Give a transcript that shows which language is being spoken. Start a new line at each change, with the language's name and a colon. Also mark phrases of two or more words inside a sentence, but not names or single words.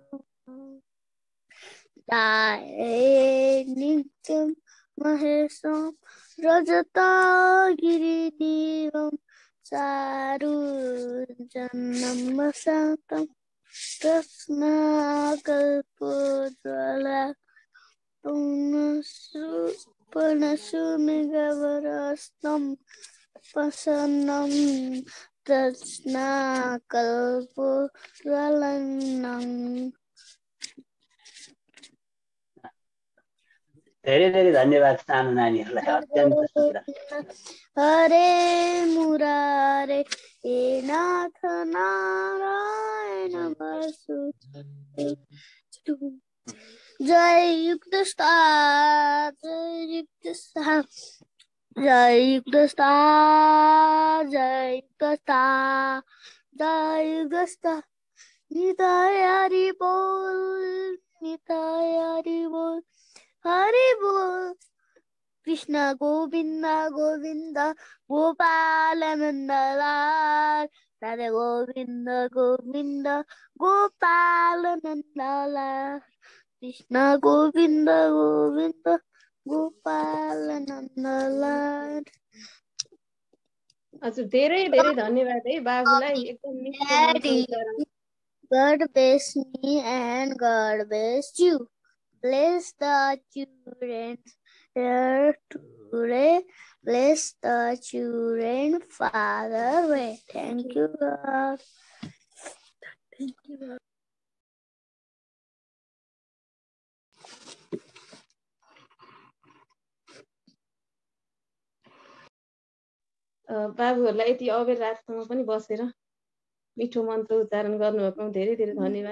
Sanskrit: ध्याये नित्यं महेशं रजतगिरिदेवं चारुजनं शान्तं कृष्णकल्पद्रुमलः प्रसन्नं कृष्णकल्पद्रुमलः।
Nepali: धेरै धेरै धन्यवाद सानो नानीहरूलाई अत्यन्त सुन्दर।
Sanskrit: हरे मुरारे हे नाथ नारायण वासुदेव। जय युक्त जय युक्त निताय हरि बोल हरि बोल। कृष्ण गोविंद गोविंद गोपाल नंदलाल राधे गोविंद गोविंद गोपाल नंदलाल कृष्ण गोविंद गोविंद गोपाल नंदलाल।
Nepali: हजुर धेरै धेरै धन्यवाद है बाबुलाई एकदम मिठो मन्त्र उच्चारण।
English: God bless me and God bless you. Bless the children here today. Bless the children Father way. Thank you God. Thank you God.
Nepali: बाबुहरूलाई यति अबेर रातसम्म पनि बसेर मिठो मन्त्र उच्चारण गर्नुभएकोमा धेरै धेरै धन्यवाद।